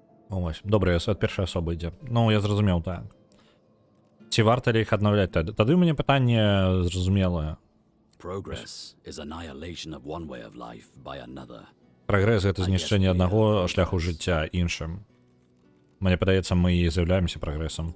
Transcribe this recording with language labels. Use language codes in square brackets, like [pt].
[be] Ось, добра, ад першай асобы ідзе. Ну, я зразумеў, так. Ці варта ли іх аднаўляць тады? Тады ў мяне пытанне зразумелае. [en] Progress is annihilation of one way of life by another. [be] Прагрэс — гэта знішчэнне аднаго шляху жыцця іншым. Мне падаецца, мы і з'яўляемся прагрэсам.